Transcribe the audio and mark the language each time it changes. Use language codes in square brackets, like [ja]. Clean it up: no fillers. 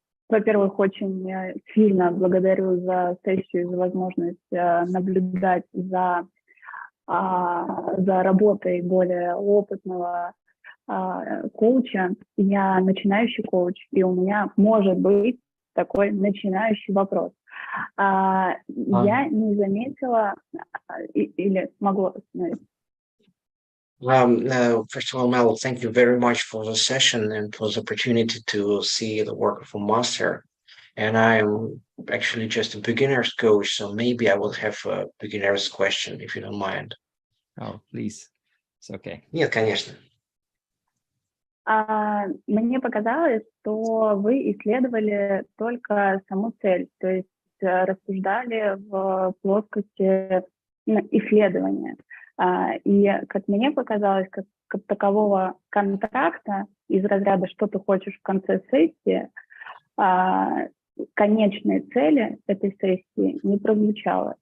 [ru] Во-первых, очень сильно благодарю за сессию, за возможность наблюдать за работой более опытного коуча. Я начинающий коуч, и у меня может быть такой начинающий вопрос. Я не заметила или могу остановить. [en] First of all, Mel, thank you very much for the session and for the opportunity to see the work of a master. And I'm actually just a beginner's coach, so maybe I will have a beginner's question, if you don't mind. Oh, please. It's okay. [ru] Нет, конечно. Мне показалось, что вы исследовали только саму цель, то есть рассуждали в плоскости исследования. И, как мне показалось, как такового контракта из разряда «что ты хочешь в конце сессии», конечной цели этой сессии не прозвучало.